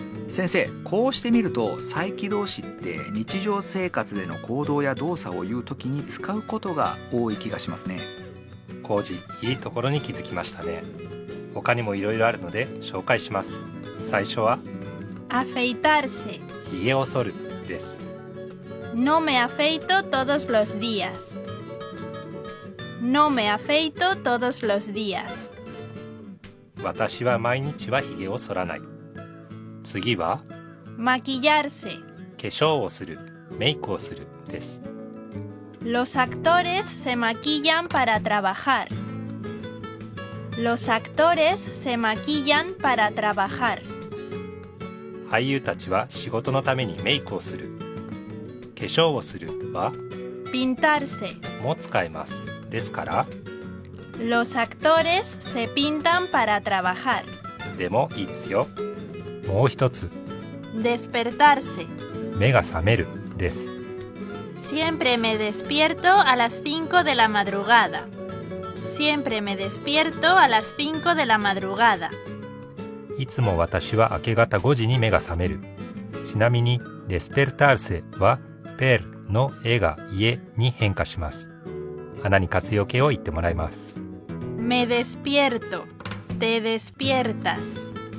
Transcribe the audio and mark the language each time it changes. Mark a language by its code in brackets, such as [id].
[ja] 先生、こうしてみると再起動詞って日常生活での行動や動作を言うときに使うことが多い気がしますね。浩二、いいところに気づきましたね。他にもいろいろあるので紹介します。最初は [es] Afeitarse. [ja] ひげを剃るです。 [es] No me afeito todos los días. No me afeito todos los días. [ja] 私は毎日はひげを剃らない。次は [es] Maquillarse. [ja] 化粧をする、メイクをするです。 [es] Los actores se maquillan para trabajar. Los actores se maquillan para trabajar. [ja] 俳優たちは仕事のためにメイクをする。化粧をするは [es] Pintarse. [ja] も使えます。ですから [es] Los actores se pintan para trabajar. [ja] でもいいですよ。もう一つ [es] Despertarse. [ja] 目が覚めるです。 [es] Siempre me despierto a las 5 de la madrugada. Siempre me despierto a las 5 de la madrugada. [ja] いつも私は明け方5時に目が覚める。ちなみにデスペルターセはペルの絵が家に変化します。花に活用形を言ってもらいます。 [es] Me despierto. Te despiertas.